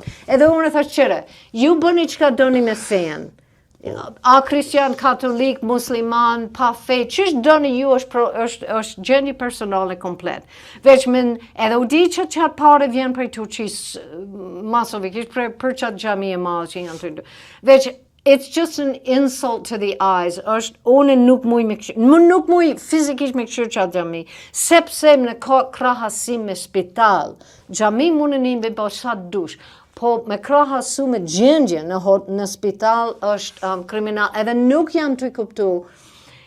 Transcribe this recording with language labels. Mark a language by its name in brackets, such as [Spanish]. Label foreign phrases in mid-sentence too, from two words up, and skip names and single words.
[Albanian] Edhe unë thash, qëre, ju bëni qka doni me fenë. A kristian, katolik, musliman, pa fe, qësh doni ju është gjendje personale komplet. Veç edhe u di që qatë pare vjen për Turqis, masovikisht për qatë gjami e malë që janë të ndutu. Veç, [English] it's just an insult to the eyes. [Albanian] Unë nuk muj fizikisht me këshirë qatë gjami, sepse në krahasim me spital, gjami mundë një me bëshat dush, po me krahasu me gjendje në spital është kriminal, edhe nuk jam të kuptu